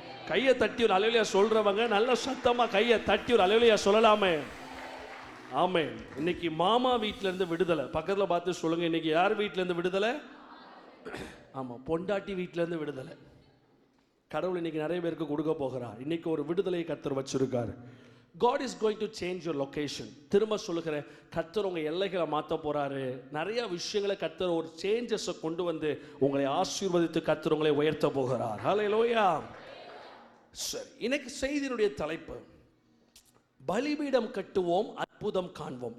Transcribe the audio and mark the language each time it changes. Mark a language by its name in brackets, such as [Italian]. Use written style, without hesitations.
[Tamil] கையை தட்டி ஒரு அல்லேலூயா சொல்றவங்க நல்ல சத்தமா கையை தட்டி ஒரு அல்லேலூயா சொல்லலாமே. ஆமென். இன்னைக்கு மாமா வீட்டில இருந்து விடுதலை. பக்கத்துல பார்த்து சொல்லுங்க, இன்னைக்கு யார் வீட்டில இருந்து விடுதலை? ஆமா, பொண்டாட்டி வீட்டில இருந்து விடுதலை. கடவுள் இன்னைக்கு நிறைய பேருக்கு கொடுக்க போகிறார். இன்னைக்கு ஒரு விடுதலையை கர்த்தர் வச்சிருக்காரு. [English] God is going to change your location. [Tamil] திரும்ப சொல்லுகிறேன், கர்த்தர் உங்க எல்லைகளை மாற்ற போறாரு. நிறைய விஷயங்களை கர்த்தர் ஒரு சேஞ்சஸை கொண்டு வந்து உங்களை ஆசீர்வதித்து கர்த்தர் உங்களை உயர்த்த போகிறார். ஹல்லேலூயா. சரி, இன்னைக்கு செய்தியினுடைய தலைப்பு பலிபீடம் கட்டுவோம், அற்புதம் காண்போம்.